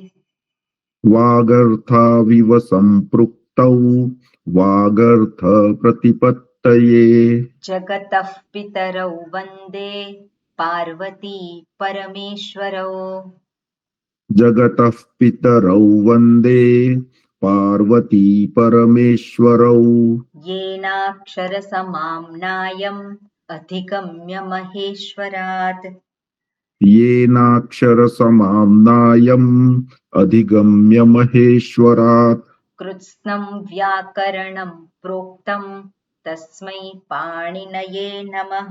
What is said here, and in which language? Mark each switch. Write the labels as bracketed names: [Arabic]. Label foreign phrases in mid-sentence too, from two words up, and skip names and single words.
[Sanskrit] वागर्थाविव संपृक्तौ वागर्थ प्रतिपत्तये. जगतः पितरौ वंदे पार्वती परमेश्वरौ. जगतः पितरौ वंदे पार्वती परमेश्वरौ. येनाक्षर समाम्नायम् अधिगम्य महेश्वरात्. येनाक्षर समाम्नायम् अधिगम्य महेश्वरात्. कृत्स्नं व्याकरणं प्रोक्तं तस्मै पाणिनये नमः.